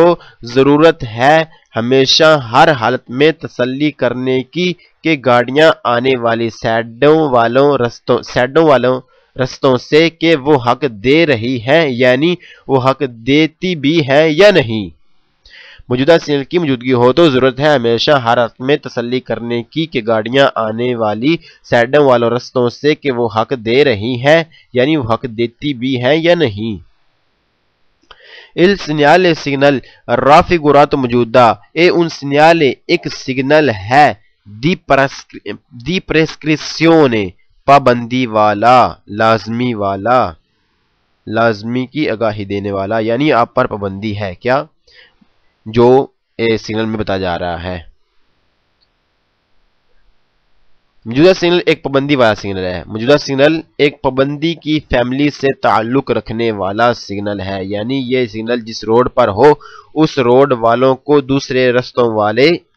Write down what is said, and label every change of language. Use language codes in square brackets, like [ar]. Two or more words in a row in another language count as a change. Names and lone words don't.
[ur] ضرورت ہے ہمیشہ ہر حالت میں تسلی کرنے کی کہ گاڑیاں آنے والی سیڈوں والوں رستوں سے کہ وہ حق دے رہی ہیں یعنی وہ حق دیتی بھی ہے یا نہیں موجودہ سگنل کی موجودگی ہو تو ضرورت ہے ہمیشہ ہر حالت میں تسلی کرنے کی کہ گاڑیاں آنے والی سیڈوں والوں رستوں سے کہ وہ حق دے رہی ہیں یعنی وہ حق دیتی بھی ہے یا نہیں [it] Il segnale signal raffigurato [ur] موجودہ [it] un segnale [ur] ایک سگنل ہے [it] di prescrizione [ur] پابندی والا لازمی کی آگاہی دینے والا یعنی آپ پر پابندی ہے کیا جو سگنل میں بتایا جا رہا ہے موجودہ سگنل ایک پابندی والا سگنل ہے موجودہ سگنل ایک پابندی کی فیملی سے تعلق رکھنے والا سگنل ہے یعنی یہ سگنل جس روڈ پر ہو اس روڈ والوں کو دوسرے رستوں والے